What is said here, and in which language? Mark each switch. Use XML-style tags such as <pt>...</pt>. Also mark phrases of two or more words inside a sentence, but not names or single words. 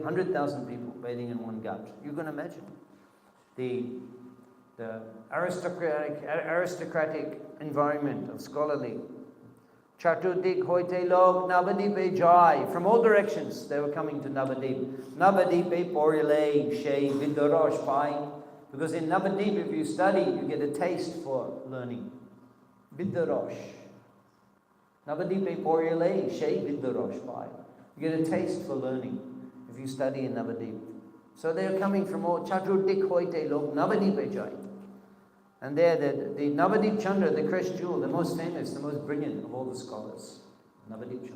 <en>100,000 people bathing in one ghat. You can imagine the aristocratic environment of scholarly.</en> <bn>চতুর্দিক হইতে লোক নবদ্বীপে যায়.</bn> <en>From all directions they were coming to Navadip.</en> <bn>নবদ্বীপে পড়িলে সে বিদ্যারস পায়.</bn> <en>Because in Navadip, if you study, you get a taste for learning.</en> <bn>বিদ্যারস। নবদ্বীপে পড়িলে সে বিদ্যারস পায়.</bn> <en>You get a taste for learning if you study in Navadip. So they are coming from all</en> <bn>চতুর্দিক হইতে লোক নবদ্বীপে যায়.</bn> <en>And there, the Navadip Chandra, the Krish jewel, the most famous, the most brilliant of all the scholars, Navadip Chandra.</en>